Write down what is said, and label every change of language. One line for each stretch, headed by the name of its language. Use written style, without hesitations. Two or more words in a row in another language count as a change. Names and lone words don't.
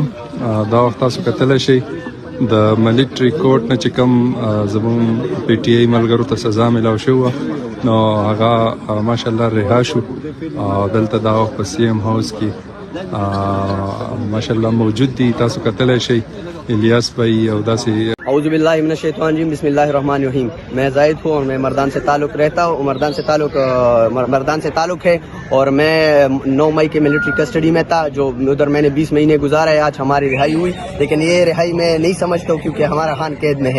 Pashto: دا وخت تاسو کتلی شئ د
English: military court
Pashto: نه چې کوم زموږ پی ټي آی ملګرو ته سزا ملاو شوه نو هغه ماشاءالله رها شو. دلته دا وخت په سی ایم هاوس کې ماشاءالله موجود دي. تاسو کتلی شئ الیاس بھائی او داسې.
Arabic: اعوذ باللہ من الشیطان الرجیم، بسم اللہ الرحمن الرحیم.
Urdu: میں زاہد ہوں اور میں مردان سے تعلق رہتا ہوں. مردان سے تعلق ہے اور میں 9 مئی کے
English: military custody
Urdu: میں تھا، جو ادھر میں نے 20 مہینے گزارے. آج ہماری رہائی ہوئی، لیکن یہ رہائی میں نہیں سمجھتا ہوں کیونکہ ہمارا خان قید میں ہے.